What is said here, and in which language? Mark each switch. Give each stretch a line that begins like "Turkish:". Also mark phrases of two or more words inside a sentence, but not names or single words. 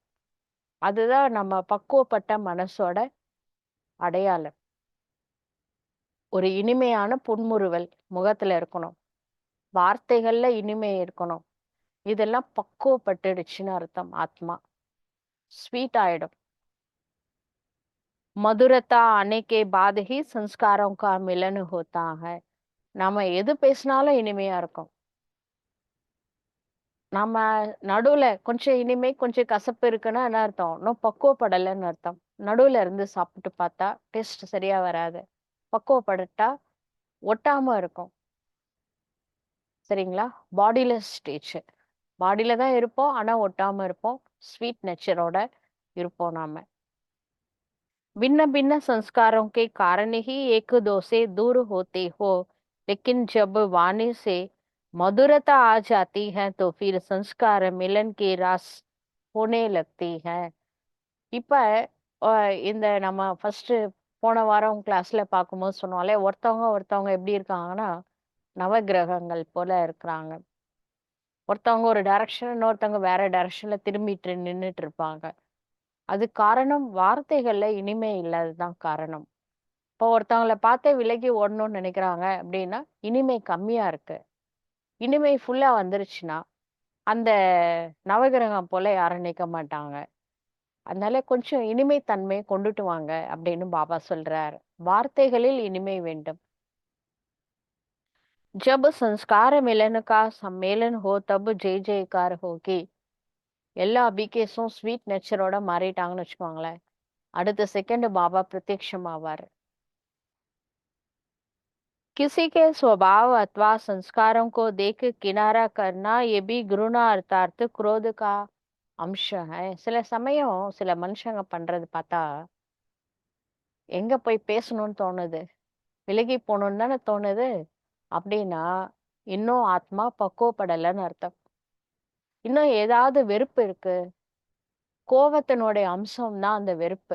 Tamil: அதுதான் நம்ம பக்குவப்பட்ட மனசோட அடையாளம். ஒரு இனிமையான புன்முறுவல் முகத்துல இருக்கணும், வார்த்தைகள்ல இனிமை இருக்கணும். இதெல்லாம் பக்குவப்பட்டுடுச்சுன்னு அர்த்தம். ஆத்மா ஸ்வீட் ஆயிடும்.
Hindi: मधुरता आने के बाद ही संस्कारों का मिलन होता है.
Tamil: நாம எது பேசினாலும் இனிமையா இருக்கும். நம்ம நடுவுல கொஞ்சம் இனிமை கொஞ்சம் கசப்பு இருக்குன்னா என்ன அர்த்தம்? இன்னும் பக்குவப்படலைன்னு அர்த்தம். நடுவுல இருந்து சாப்பிட்டு பார்த்தா டேஸ்ட் சரியா வராது. பக்குவப்பட்டுட்டா ஒட்டாம இருக்கும். சரிங்களா?
English: bodiless stage.
Tamil: பாடியில தான் இருப்போம், ஆனா ஒட்டாம இருப்போம்.
English: sweet nature
Tamil: இருப்போம் நாம.
Hindi: भिन्न भिन्न संस्कारों के कारण ही एक दो से दूर होते हो, लेकिन जब वाणी से मधुरता आ जाती है तो फिर संस्कार मिलन की रास होने लगती है.
Tamil: இப்ப இந்த நம்ம ஃபர்ஸ்ட் போன வாரம் கிளாஸ்ல பார்க்கும்போது சொன்னோம்ல, ஒருத்தவங்க ஒருத்தவங்க எப்படி இருக்காங்கன்னா நவகிரகங்கள் போல இருக்கிறாங்க. ஒருத்தவங்க ஒரு டைரக்ஷன், இன்னொருத்தவங்க வேற டைரக்ஷன்ல திரும்பிட்டு நின்னுட்டு இருப்பாங்க. அது காரணம் வார்த்தைகள்ல இனிமை இல்லாததுதான் காரணம். இப்போ ஒருத்தவங்கள பார்த்தே விலகி ஓடணும்னு நினைக்கிறாங்க அப்படின்னா இனிமை கம்மியா இருக்கு. இனிமை ஃபுல்லா வந்துருச்சுன்னா அந்த நவகிரகம் போல யாரும் நிக்க மாட்டாங்க. அதனால கொஞ்சம் இனிமை தன்மை கொண்டுட்டு வாங்க அப்படின்னு பாபா சொல்றார். வார்த்தைகளில் இனிமை வேண்டும்.
Hindi: जब संस्कार मिलन का सम्मेलन हो तब जय जयकार होगी.
Tamil: எல்லா பிகேஸும்
English: sweet nature
Tamil: மாறிட்டாங்கன்னு வச்சுக்கோங்களேன், அடுத்த செகண்ட் பாபா பிரத்யக்ஷம் ஆவார்.
Hindi: किसी के स्वभाव अथवा संस्कारों को देख किनारा करना ये भी घृणा अर्थात क्रोध का अंश है.
Tamil: சில சமயம் சில மனுஷங்க பண்றது பார்த்தா எங்க போய் பேசணும்னு தோணுது, விலகி போகணும்னு தானே தோணுது. அப்படின்னா இன்னும் ஆத்மா பக்குவப்படலைன்னு அர்த்தம். இன்னும் ஏதாவது வெறுப்பு இருக்கு. கோவத்தினுடைய அம்சம் தான் அந்த வெறுப்பு.